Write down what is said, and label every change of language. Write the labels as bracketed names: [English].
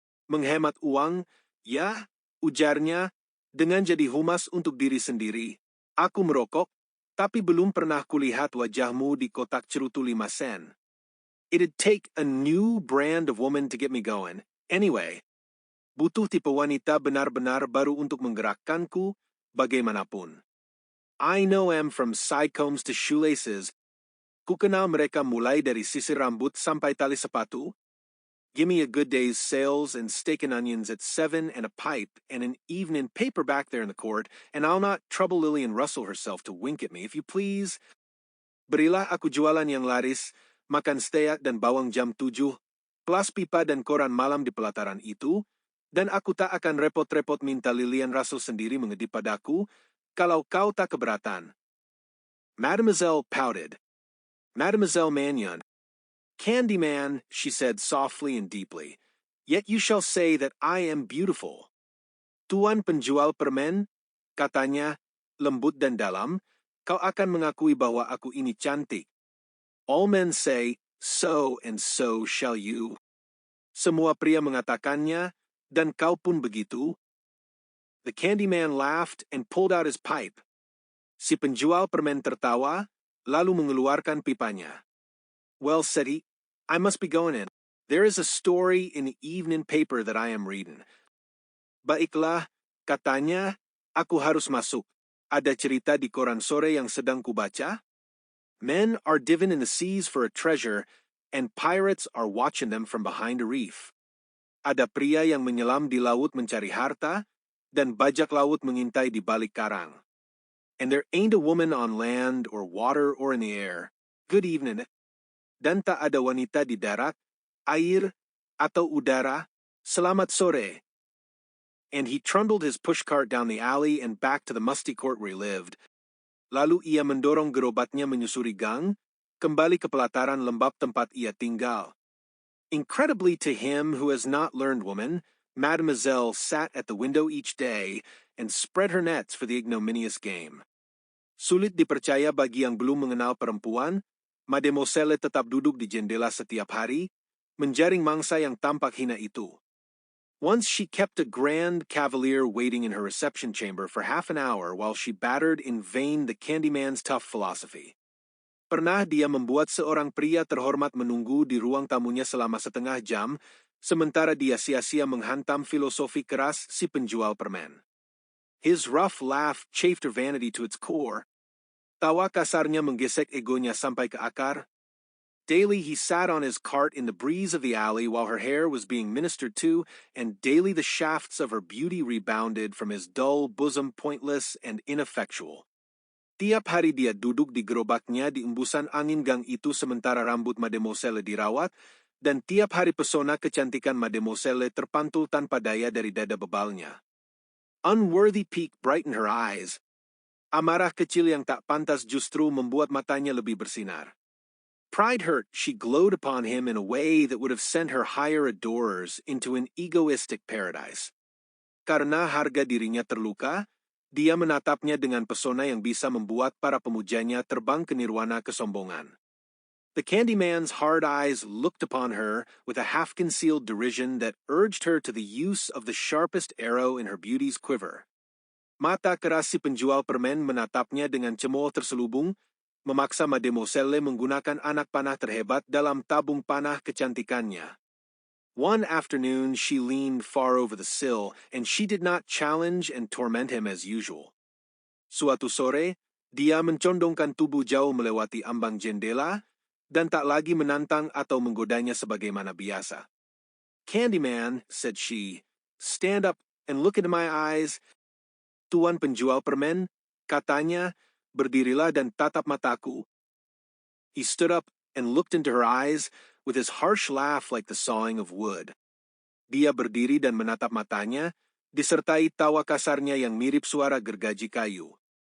[Indonesian] Menghemat uang, ya, ujarnya, dengan jadi humas untuk diri sendiri. Aku merokok, tapi belum pernah kulihat wajahmu di kotak cerutu 5 sen. [English] It'd take a new brand of woman to get me going. Anyway, [Indonesian] butuh tipe wanita benar-benar baru untuk menggerakkanku bagaimanapun. [English] I know em from side combs to shoelaces. [Indonesian] Kukenal mereka mulai dari sisir rambut sampai tali sepatu. [English] Give me a good day's sales and steak and onions at 7 and a pipe and an evening paper back there in the court, and I'll not trouble Lillian Russell herself to wink at me, if you please. [Indonesian] Berilah aku jualan yang laris, makan steak dan bawang jam 7, kelas pipa dan koran malam di pelataran itu, dan aku tak akan repot-repot minta Lillian Russell sendiri mengedip padaku, kalau kau tak keberatan. [English] Mademoiselle pouted. Mademoiselle Magnon. Candyman, she said softly and deeply, yet you shall say that I am beautiful. [Indonesian] Tuan penjual permen, katanya, lembut dan dalam, kau akan mengakui bahwa aku ini cantik. [English] All men say, so and so shall you. [Indonesian] Semua pria mengatakannya, dan kau pun begitu. [English] The Candyman laughed and pulled out his pipe. [Indonesian] Si penjual permen tertawa, lalu mengeluarkan pipanya. [English] Well, said he, I must be going in. There is a story in the evening paper that I am reading. [Indonesian] Baiklah, katanya, aku harus masuk. Ada cerita di koran sore yang sedang kubaca. [English] Men are diving in the seas for a treasure, and pirates are watching them from behind a reef. [Indonesian] Ada pria yang menyelam di laut mencari harta, dan bajak laut mengintai di balik karang. [English] And there ain't a woman on land or water or in the air. Good evening. [Indonesian] Dan tak ada wanita di darat, air, atau udara. Selamat sore. [English] And he trundled his pushcart down the alley and back to the musty court where he lived. [Indonesian] Lalu ia mendorong gerobaknya menyusuri gang, kembali ke pelataran lembab tempat ia tinggal. [English] Incredibly to him who has not learned woman, Mademoiselle sat at the window each day and spread her nets for the ignominious game. [Indonesian] Sulit dipercaya bagi yang belum mengenal perempuan, Mademoiselle tetap duduk di jendela setiap hari, menjaring mangsa yang tampak hina itu. [English] Once she kept a grand cavalier waiting in her reception chamber for half an hour while she battered in vain the Candyman's tough philosophy. [Indonesian] Pernah dia membuat seorang pria terhormat menunggu di ruang tamunya selama setengah jam, sementara dia sia-sia menghantam filosofi keras si penjual permen. [English] His rough laugh chafed her vanity to its core. [Indonesian] Tawa kasarnya menggesek egonya sampai ke akar. [English] Daily he sat on his cart in the breeze of the alley while her hair was being ministered to, and daily the shafts of her beauty rebounded from his dull bosom, pointless and ineffectual. [Indonesian] Tiap hari dia duduk di gerobaknya di embusan angin gang itu sementara rambut Mademoiselle dirawat, dan tiap hari pesona kecantikan Mademoiselle terpantul tanpa daya dari dada bebalnya. [English] Unworthy pique brightened her eyes. [Indonesian] Amarah kecil yang tak pantas justru membuat matanya lebih bersinar. [English] Pride hurt, she glowed upon him in a way that would have sent her higher adorers into an egoistic paradise. [Indonesian] Karena harga dirinya terluka, dia menatapnya dengan pesona yang bisa membuat para pemujanya terbang ke nirwana kesombongan. [English] The Candyman's hard eyes looked upon her with a half-concealed derision that urged her to the use of the sharpest arrow in her beauty's quiver. [Indonesian] Mata keras si penjual permen menatapnya dengan cemooh terselubung, memaksa Mademoiselle menggunakan anak panah terhebat dalam tabung panah kecantikannya. [English] One afternoon she leaned far over the sill, and she did not challenge and torment him as usual. [Indonesian] Suatu sore, dia mencondongkan tubuh jauh melewati ambang jendela, dan tak lagi menantang atau menggodanya sebagaimana biasa. [English] "Candyman," said she, "stand up and look into my eyes." [Indonesian] "Tuan penjual permen," katanya, "berdirilah dan tatap mataku." [English] He stood up and looked into her eyes with his harsh laugh like the sawing of wood. [Indonesian] Dia berdiri dan menatap matanya, disertai tawa kasarnya yang mirip suara gergaji kayu.